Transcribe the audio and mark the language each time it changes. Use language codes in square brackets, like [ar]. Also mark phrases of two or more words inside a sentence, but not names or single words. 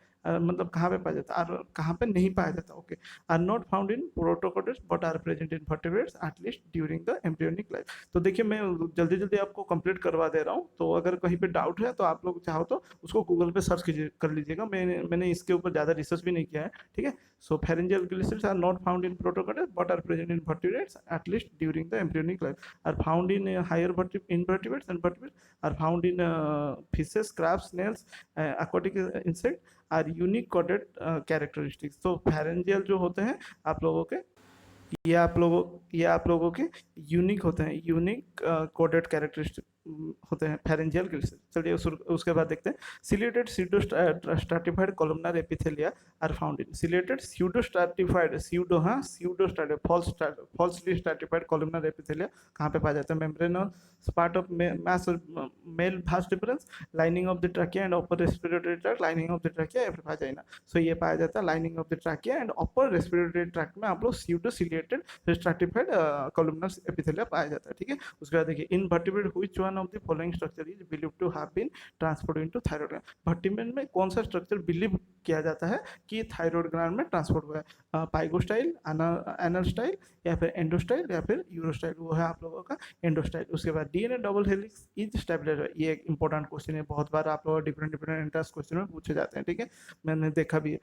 [hi] मतलब कहाँ पे पाया जाता है और कहाँ पे नहीं पाया जाता? [en] okay, are not found in protochordates but are present in vertebrates atleast during the embryonic life. [hi] तो देखिए, मैं जल्दी जल्दी आपको कंप्लीट करवा दे रहा हूँ, तो अगर कहीं पे डाउट है तो आप लोग चाहो तो उसको गूगल पे सर्च कर लीजिएगा। मैंने इसके ऊपर ज़्यादा रिसर्च भी नहीं किया है, ठीक है। [en] so pharyngeal gill slits are not found in protochordates but are present in vertebrates atleast during the embryonic life, are found in higher invertebrates and vertebrates, are found in fishes, crabs, snails, aquatic insect, are unique coded characteristics. [hi] तो फेरेंजियल जो होते हैं आप लोगों के, ये आप लोगों के यूनिक होते हैं, [en] unique coded characteristic [hi] होते हैं [en] pharyngeal crystal. [hi] चलिए उसके बाद देखते हैं [en] ciliated pseudo stratified columnar epithelia are found in ciliated pseudo stratified pseudo, हाँ pseudo stratified falsely stratified columnar epithelia [hi] कहाँ पे पाया जाता है? [en] membranous part of mas mel vast difference, lining of the trachea and upper respiratory tract, lining of the trachea efifajaina. [hi] सो ये पाया जाता है [en] lining of the trachea and upper respiratory tract [hi] में आप लोग [en] pseudo ciliated stratified columnar epithelia [hi] पाया जाता है, ठीक है। उसके बाद देखिए [en] in vertebrate which one of the following structure is believed to have been transported into thyroid gland. [hi] वर्टिब्रेट में कौन सा स्ट्रक्चर बिलीव किया जाता है कि [en] thyroid gland [hi] में ट्रांसपोर्ट हुआ है? [en] pygostyle, anal style, [hi] या फिर [en] endostyle, [hi] या फिर [en] urostyle. [hi] वो है आप लोगों का एंडोस्टाइल। उसके बाद [en] DNA double helix is stabilized. [hi] ये एक [en] important question [hi] है, बहुत बार आप लोग [en] different different entrance question [hi] में पूछे जाते हैं, ठीक है, मैंने देखा भी है।